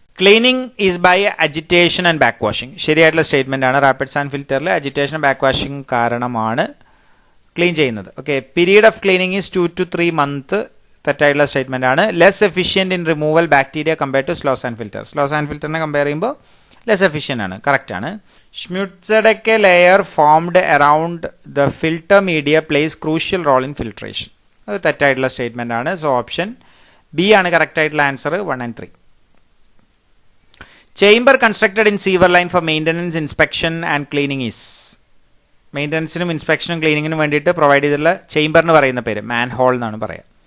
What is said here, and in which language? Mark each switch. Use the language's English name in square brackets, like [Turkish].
[English] Cleaning is by agitation and back washing. [Malayalam] ശരിയായിട്ടുള്ള statement ആണ്. Rapid sand ഫിൽറ്ററിൽ agitation back washing കാരണമാണ് clean ചെയ്യുന്നത്. [English] Okay, period of cleaning is 2 to 3 months. [Malayalam] തെറ്റായിട്ടുള്ള statement ആണ്. [English] less efficient in removal bacteria compare to [Malayalam] slow sand filter. Slow sand ഫിൽറ്ററിനെ compare ചെയ്യുമ്പോൾ less efficient ആണ്. Correct ആണ്. [English] Schmutzdecke layer formed around the filter media plays crucial role in filtration. [Malayalam] അത് തെറ്റായിട്ടുള്ള statement ആണ്. So option B ആണ് correct ആയിട്ടുള്ള answer. 1 and 3. [English] Chamber constructed in sewer line for maintenance, inspection and cleaning is. [Malayalam] മെയിൻ്റനൻസിനും ഇൻസ്പെക്ഷനും ക്ലീനിങ്ങിനും വേണ്ടിയിട്ട് provide ചെയ്തിട്ടുള്ള ചേംബറിന് പറയുന്ന പേര് മാൻ whole എന്നാണ് പറയുക.